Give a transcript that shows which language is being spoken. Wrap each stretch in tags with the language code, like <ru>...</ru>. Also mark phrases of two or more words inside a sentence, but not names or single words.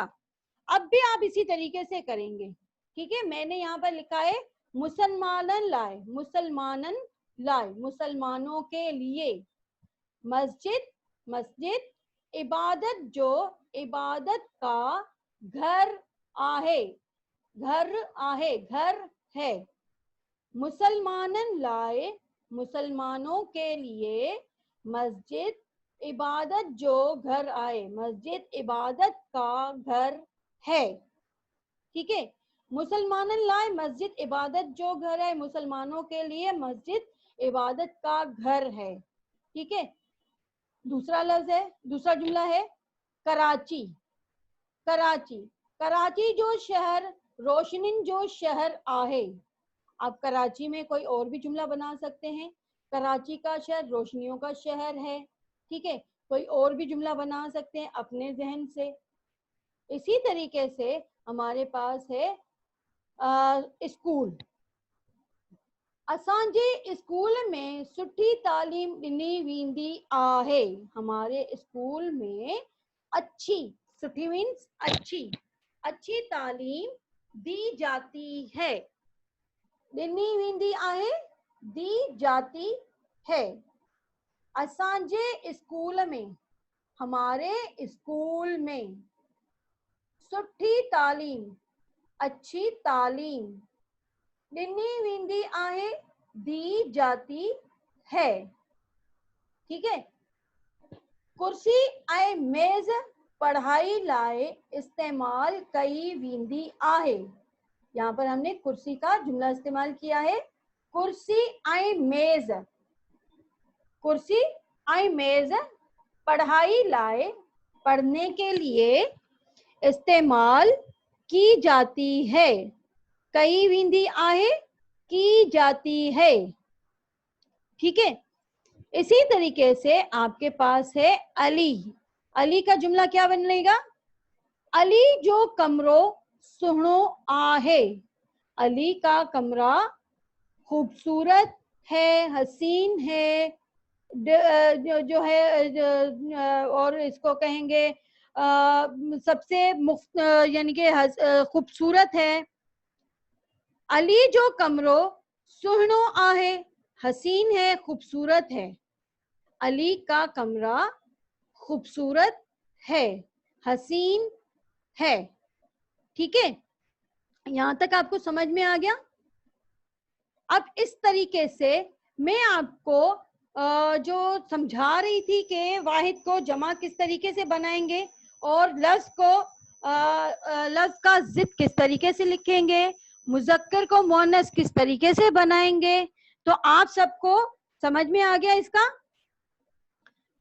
<hi>अब भी आप इसी तरीके से करेंगे। ठीक है, मैंने यहाँ पर लिखा है</hi> <sd>मुसलमानन लाए, मुसलमानन लाए,</sd> <hi>मुसलमानों के लिए।</hi> <sd>मस्जिद, मस्जिद, इबादत जो, इबादत का घर आहे, घर आहे,</sd> <hi>घर है।</hi> <sd>मुसलमानन लाए,</sd> <hi>मुसलमानों के लिए।</hi> <sd>मस्जिद, इबादत जो घर आए,</sd> <hi>मस्जिद इबादत का घर है। ठीक है,</hi> <sd>मुसलमानन लाए,</sd> <hi>मस्जिद</hi> <sd>इबादत जो</sd> <hi>घर है, मुसलमानों के लिए मस्जिद इबादत का घर है। ठीक है, दूसरा लफ्ज है, दूसरा जुमला है कराची।</hi> <sd>कराची, कराची जो शहर, रोशनिन जो शहर आहे।</sd> <hi>आप कराची में कोई और भी जुमला बना सकते हैं। कराची का शहर रोशनियों का शहर है। ठीक है, कोई और भी जुमला बना सकते हैं अपने जहन से। इसी तरीके से हमारे पास है स्कूल।</hi> <sd>असांजे स्कूल में सुठी तालीम ॾिनी वेंदी आहे।</sd> <hi>हमारे स्कूल में अच्छी, सुठी मीन्स अच्छी, अच्छी तालीम दी जाती है।</hi> <sd>ॾिनी वेंदी आहे,</sd> <hi>दी जाती है।</hi> <sd>असांजे स्कूल में,</sd> <hi>हमारे स्कूल में,</hi> <sd>सुठी तालीम,</sd> <hi>अच्छी तालीम,</hi> <sd>ॾिनी वेंदी आहे,</sd> <hi>दी जाती है।</hi> <sd>ठीक है, कुर्सी ऐं मेज पढ़ाई लाए इस्तेमाल कई वेंदी आहे।</sd> <hi>यहाँ पर हमने कुर्सी का जुमला इस्तेमाल किया है।</hi> <sd>कुर्सी ऐं मेज, कुर्सी ऐं मेज पढ़ाई लाए,</sd> <hi>पढ़ने के लिए इस्तेमाल की जाती है।</hi> <sd>कई वेंदी आहे,</sd> <hi>की जाती है। ठीक है, इसी तरीके से आपके पास है अली। अली का जुमला क्या बनेगा?</hi> <sd>अली जो कमरो सुहणो आहे।</sd> <hi>अली का कमरा खूबसूरत है, हसीन है, जो है, और इसको कहेंगे सबसे मुफ्त, यानी कि खूबसूरत है।</hi> <sd>अली जो कमरो सुहणो आहे,</sd> <hi>हसीन है, खूबसूरत है। अली का कमरा खूबसूरत है, हसीन है। ठीक है, यहां तक आपको समझ में आ गया? अब इस तरीके से मैं आपको जो समझा रही थी कि वाहिद को जमा किस तरीके से बनाएंगे और लफ्ज को लफ्ज का जिद किस तरीके से लिखेंगे, मुजक्कर को मुअन्नस किस तरीके से बनाएंगे, तो आप सबको समझ में आ गया इसका?</hi>